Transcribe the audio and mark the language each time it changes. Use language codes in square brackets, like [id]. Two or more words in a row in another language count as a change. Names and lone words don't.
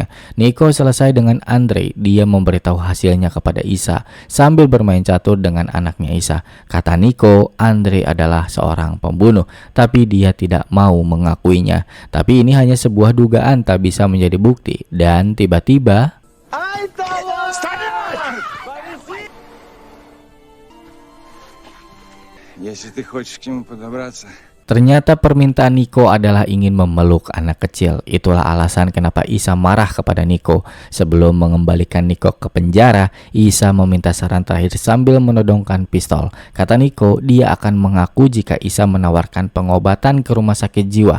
[id] Niko selesai dengan Andre. Dia memberitahu hasilnya kepada Isa sambil bermain catur dengan anaknya Isa. Kata Niko, Andre adalah seorang pembunuh, tapi dia tidak mau mengakuinya. Tapi ini hanya sebuah dugaan, tak bisa menjadi bukti. Dan tiba-tiba [ru] Если ты хочешь к нему подобраться, [id] ternyata permintaan Niko adalah ingin memeluk anak kecil. Itulah alasan kenapa Isa marah kepada Niko. Sebelum mengembalikan Niko ke penjara, Isa meminta saran terakhir sambil menodongkan pistol. Kata Niko, dia akan mengaku jika Isa menawarkan pengobatan ke rumah sakit jiwa.